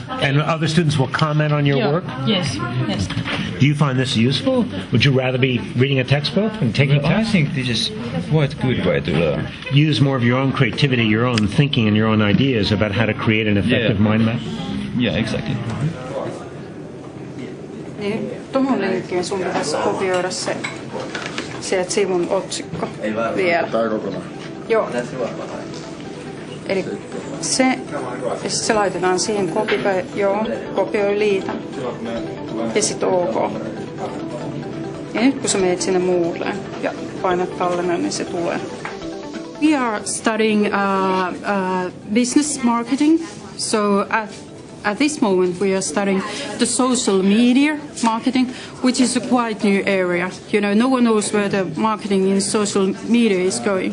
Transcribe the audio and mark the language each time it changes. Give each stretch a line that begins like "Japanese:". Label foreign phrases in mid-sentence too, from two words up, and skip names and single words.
English: And other students will comment on your work? Yes. Yes. Do you find this useful? Would you rather be reading a textbook and taking tests? I think this is quite a good way to learn. Use more of your own creativity, your own thinking, and your own ideas about how to create an effective mind map? Yeah, exactly.
Finnish: Niin, tuohon linkkiin sun pitäisi kopioida se sieltä sivun otsikko vielä. Tai kokonaan? Joo. Eli se, ja se laitetaan siihen kopioi liitä. Ja sitten OK. Ja nyt kun sä menet sinne Moodleen ja painat tallenne, niin se tulee.
English: We are studying business marketing. So at this moment we are studying the social media marketing, which is a quite new area. You know, no one knows where the marketing in social media is going.